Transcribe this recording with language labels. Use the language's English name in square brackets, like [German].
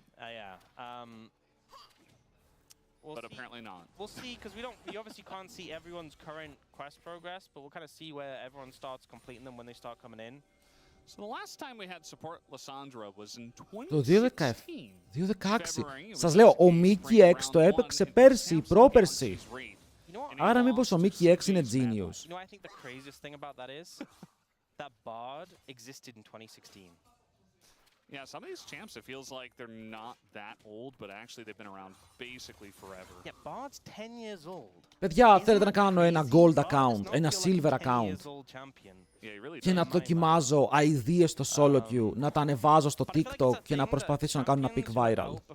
[English] Yeah. But apparently not. We'll see, because we obviously can't see everyone's current quest progress, but we'll kind of see where everyone starts completing them when they start coming in. So the last time we had support Lissandra was in 2016. [Greek] Το 2016. Σας λέω, ο Mickey X το έπαιξε πέρσι, πρόπερσι. Άρα μήπως ο Mickey X είναι genius. [English] You know, I think the craziest thing about that is that Bard existed in 2016. Yeah, some of these champs, it feels like they're not that old, but actually they've been around basically forever. Yeah, Bard's 10 years old. [Greek] Παιδιά, θέλετε να κάνω ένα gold account, ένα silver account και να δοκιμάζω ideas στο solo queue, να τα ανεβάζω στο TikTok και να προσπαθήσω να κάνω ένα pick viral.